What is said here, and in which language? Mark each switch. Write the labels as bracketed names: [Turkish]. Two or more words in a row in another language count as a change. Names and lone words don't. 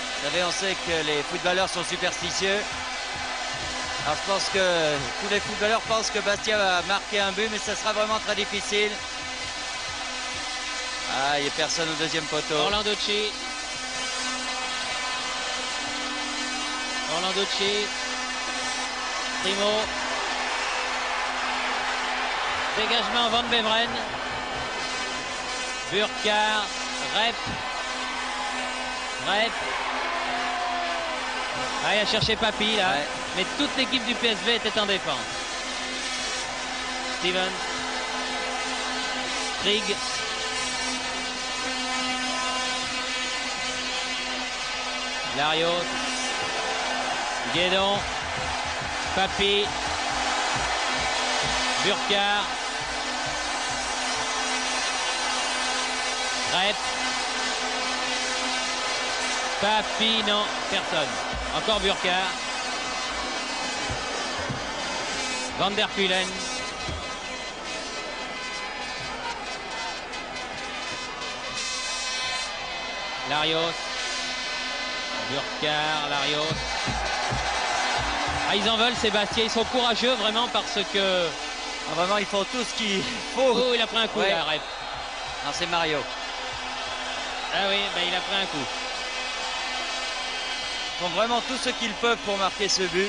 [French] Vous savez, on sait que les footballeurs sont superstitieux. Alors je pense que tous les footballeurs pensent que Bastia va marquer un but, mais ça sera vraiment très difficile. Ah, il n'y a personne au deuxième poteau. Orlando Chi. Orlando Chi. Primo. Dégagement Van Beveren. Burkhardt. Rep. Rep. Ah, il a cherché Papi là. Ouais. Mais toute l'équipe du PSV était en défense. Steven. Trig. Larios. Guédon. Papi. Burkhardt. Rep. Papi, non, personne. Encore Burkhardt. Van der Kulen. Larios. Burkhardt, Larios. Ah, ils en veulent, Sébastien. Ils sont courageux vraiment parce que... Ah, vraiment, ils font tout ce qu'il faut. Oh, il a pris un coup Ouais. là, Rep. Non, c'est Mario. Ah oui, ben, il a pris un coup. Ils font vraiment tout ce qu'ils peuvent pour marquer ce but.